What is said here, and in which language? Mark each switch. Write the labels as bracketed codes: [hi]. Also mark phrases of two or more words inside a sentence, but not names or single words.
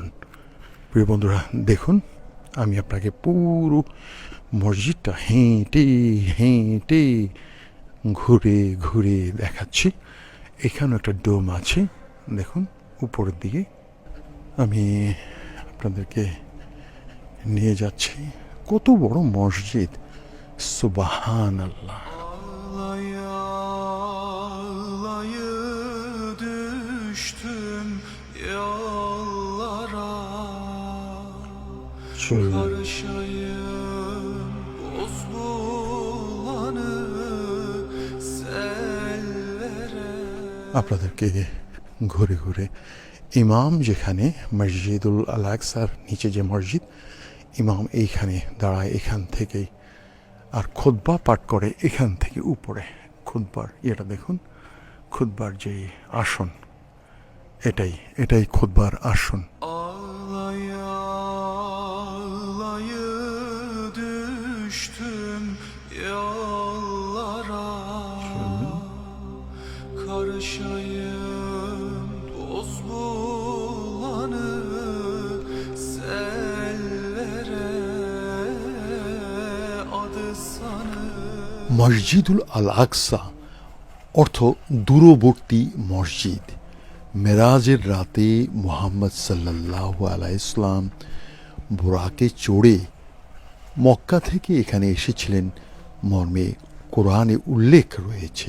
[bn] প্রিয় বন্ধুরা, দেখুন আমি আপনাকে পুরো মসজিদটা হেঁটে ঘুরে ঘুরে দেখাচ্ছি। এখানেও একটা ডোম আছে, দেখুন উপরের দিকে আমি আপনাদেরকে নিয়ে যাচ্ছি। কত বড় মসজিদ, সুবহানাল্লাহ। [tr] Düştüm yollara, Şöyle. karışayım boz bulanık sellere. [bn] আপনাদেরকে ঘুরে ঘুরে ইমাম যেখানে মসজিদুল আল আকসার নিচে যে মসজিদ, ইমাম এইখানে দাঁড়ায়, এখান থেকেই, আর খুতবা পাঠ করে এখান থেকে উপরে। খুতবার এটা দেখুন, খুতবার যে আসন, এটাই খুতবার আসন। [tr] Ağlaya ağlaya düştüm yollara, karışayım toz bulanık sellere, adı sanık [bn] মসজিদুল আল আকসা অর্থ দূরবর্তী মসজিদ। মেরাজের রাতে মুহাম্মদ [ar] صلى الله عليه [bn] ইসলাম বুরাকে চড়ে মক্কা থেকে এখানে এসেছিলেন মর্মে কোরআনে উল্লেখ রয়েছে।